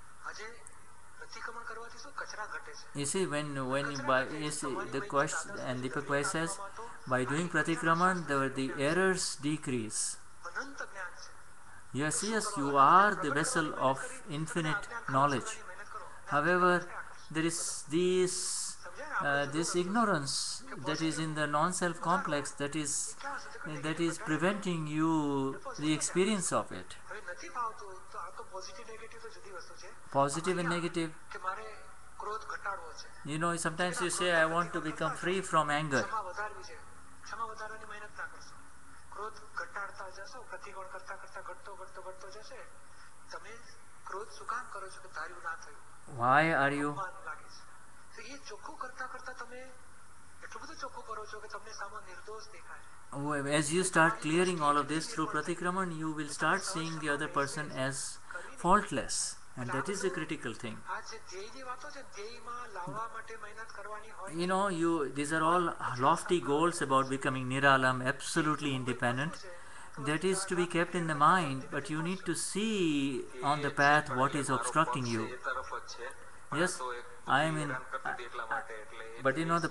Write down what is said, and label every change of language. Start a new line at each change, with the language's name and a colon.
Gujarati: આજે પ્રતિક્રમણ કરવાથી શું કચરા ઘટે છે
English: You see, when you see, the question, and Deepak Bhai says, by doing Pratikraman, the errors decrease.
Gujarati: અનંત જ્ઞાન છે
English: Yes, you are the vessel of infinite knowledge.
Gujarati: મહેનત કરો
English: However, there is this ignorance that is in the non-self complex that is preventing you the experience of it.
Gujarati: હવે નથી ફાવતું તો આ તો પોઝિટિવ નેગેટિવ તો જુદી વસ્તુ છે
English: Positive and negative.
Gujarati: કે મારે ક્રોધ ઘટાડવો છે
English: You know, sometimes you say, I want to become free from anger.
Gujarati: ક્ષમા વધારવી છે ક્ષમા વધારવાની મહેનત ના કરશો ક્રોધ ઘટાડતા જશો પ્રતિક્રમણ કરતા કરતા ઘટતો ઘટતો ઘટતો જશે તમે ક્રોધ શું કામ કરો છો કે ધાર્યું ના થયું
English: Why are you?
Gujarati: અપમાન લાગે છે તો એ ચોખ્ખું કરતા કરતા તમે એટલું બધું ચોખ્ખું કરો છો કે તમને સામે નિર્દોષ દેખાય
English: As you start clearing all of this through Pratikraman, you will start seeing the other person as faultless. And that is the critical thing.
Gujarati: આ જે ધ્યેયની વાતો છે ધ્યેયમાં લાવવા માટે મહેનત કરવાની હોય
English: You know, these are all lofty goals about becoming Niralam, absolutely independent. That is to be kept in the mind, but you need to see on the path what is obstructing you.
Gujarati: એ તરફ જ છે પણ
English: Yes,
Gujarati: આ તો એક
English: I am
Gujarati: બુદ્ધિ
English: in.
Gujarati: હેરાન કરતી હતી એટલા માટે એટલે એ
English: But you know, the